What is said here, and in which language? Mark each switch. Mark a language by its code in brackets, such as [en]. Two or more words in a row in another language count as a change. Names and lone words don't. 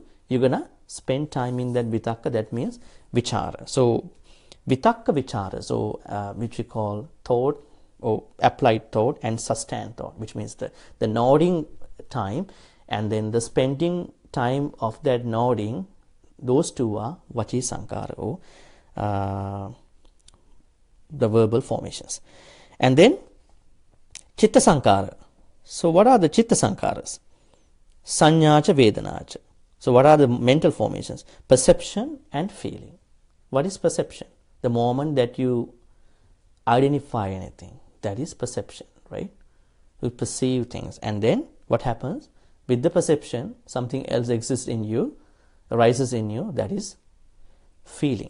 [en] You're going to spend time in that vitakka, that means vichara. So [pi] vitakka vichara, [en] so which we call thought, or applied thought and sustained thought, which means the nodding time and then the spending time of that nodding, those two are [pi] vachi sankhara, [en] or the verbal formations. And then [pi] chitta sankhara. [en] So what are the [pi] chitta sankharas? Sanyacha vedanacha. [en] So what are the mental formations? Perception and feeling. What is perception? The moment that you identify anything, that is perception, right? You perceive things, and then what happens? With the perception, something else exists in you, arises in you, that is feeling.